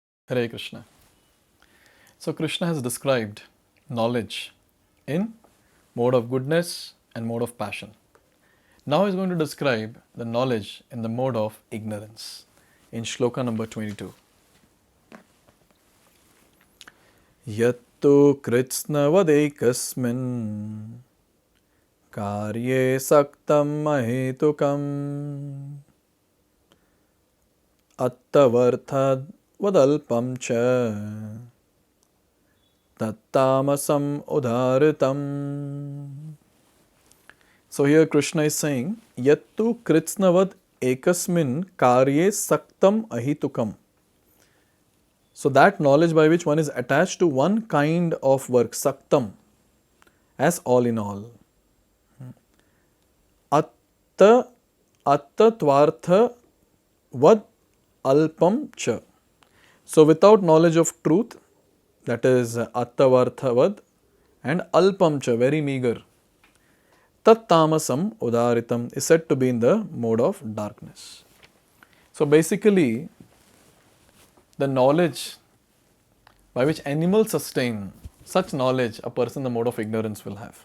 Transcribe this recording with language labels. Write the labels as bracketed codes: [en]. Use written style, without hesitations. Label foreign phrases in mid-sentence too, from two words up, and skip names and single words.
[en] Hare Krishna. So Krishna has described knowledge in mode of goodness and mode of passion. Now he is going to describe the knowledge in the mode of ignorance in Shloka number 22. [sa] यत्तु कृत्स्नवदेकस्मिन् कार्ये सक्तं महेतुकम् अत्तवर्थद् वदल्पं च तत्तमसम् उधरितम्. [en] So here Krishna is saying, [sa] यत्तु कृत्स्नवद् एकस्मिन् कार्ये सक्तम् अहितुकम्. [en] So that knowledge by which one is attached to one kind of work, saktam, as all in all. [sa] अत्त त्वर्थ वद् अल्पं च. [en] So without knowledge of truth, that is [sa] अत्त वर्थ वद्, [en] and [sa] अल्पं च, [en] very meager. [sa] तत् तमसम् उदरितम् [en] is said to be in the mode of darkness. So basically, the knowledge by which animals sustain, such knowledge a person in the mode of ignorance will have.